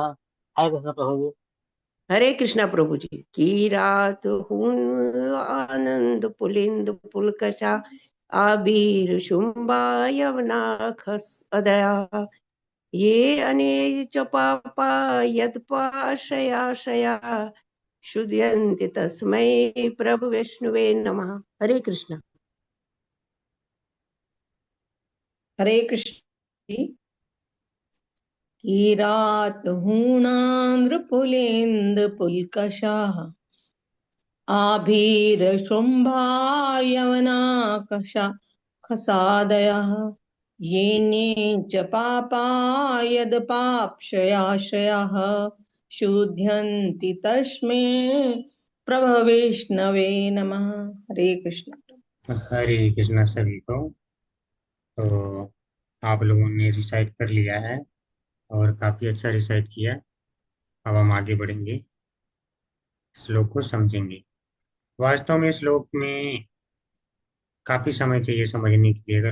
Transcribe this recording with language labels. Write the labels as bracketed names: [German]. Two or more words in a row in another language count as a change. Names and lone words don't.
[Hindi] हरे कृष्ण प्रभु जी। हरे कृष्णा प्रभु जी। [Sanskrit] किरात हून आनंद पुलिंद पुलकशा आबीर शुंभा यवनाखस अदया ये अने च पापा यदपाश्रयाश्रया शुध्यन्ति तस्मै प्रभु विष्णुवे नमः। [Hindi] हरे कृष्णा। हरे कृष्ण जी। [Sanskrit] किरातहूणान्द्रपुलेन्द्र पुल्कषाः आभीरशुम्भायवनाकषा खसादयः येने च पापा यदपाप्शयाशयाः शुध्यन्ति तस्मै प्रभविष्णवे नमः। [Hindi] हरे कृष्ण। हरे कृष्णा सभी को। तो आप लोगों ने रिसाइट कर लिया है और काफी अच्छा रिसाइट किया। अब हम आगे बढ़ेंगे, श्लोक को समझेंगे। वास्तव में श्लोक में काफी समय चाहिए समझने के लिए।